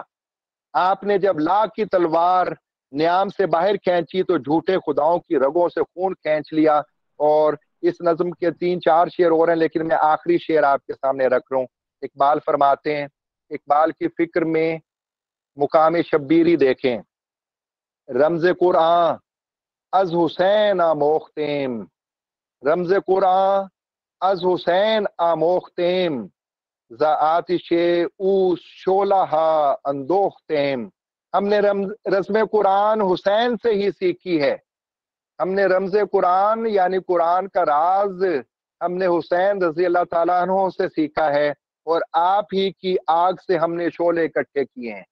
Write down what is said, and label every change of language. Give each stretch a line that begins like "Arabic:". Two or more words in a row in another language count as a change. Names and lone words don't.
Urdu: آپ نے جب لا کی تلوار نیام سے باہر کھینچی تو جھوٹے خداؤں کی رگوں سے خون کھینچ لیا۔ اور اس نظم کے 3-4 شعر اور ہیں، لیکن میں آخری شعر آپ کے سامنے رکھ رہا ہوں۔ اقبال فرماتے ہیں، اقبال کی فکر میں مقام شبیری دیکھیں،
Persian: رمز قرآن از حسین آموختیم، رمز قرآن از حسین آموختیم، ز آتش او شعلہ اندوختیم۔
Urdu: ہم نے رسم قرآن حسین سے ہی سیکھی ہے، ہم نے رمز قرآن یعنی قرآن کا راز ہم نے حسین
Arabic: رضی اللہ تعالیٰ عنہ
Urdu: سے سیکھا ہے، اور آپ ہی کی آگ سے ہم نے شعلے اکٹھے کیے ہیں۔